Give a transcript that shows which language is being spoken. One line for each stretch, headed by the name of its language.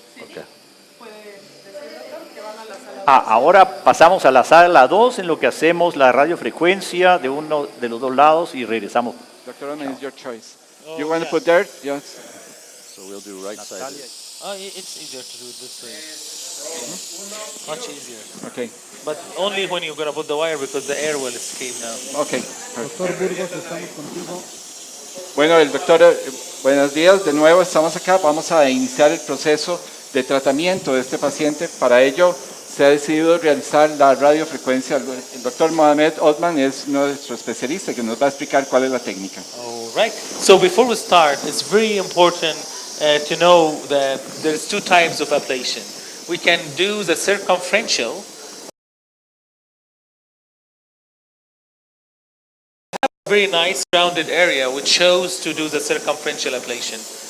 English: Okay.
Spanish: Ahora pasamos a la sala 2 en lo que hacemos la radiofrecuencia de uno de los 2 lados y regresamos.
English: Dr. Omen, it's your choice. You want to put there? Yes. So we'll do right side. It's easier to do it this way. Much easier. Okay. But only when you're going to put the wire because the air will escape now. Okay.
Spanish: Doctor Burgos, estamos contigo. Bueno, el doctor, buenos días. De nuevo estamos acá. Vamos a iniciar el proceso de tratamiento de este paciente. Para ello se ha decidido realizar la radiofrecuencia. El doctor Mohamed Othman es nuestro especialista que nos va a explicar cuál es la técnica.
English: All right. So before we start, it's very important to know that there's two types of ablation. We can do the circumferential. Very nice rounded area which shows to do the circumferential ablation.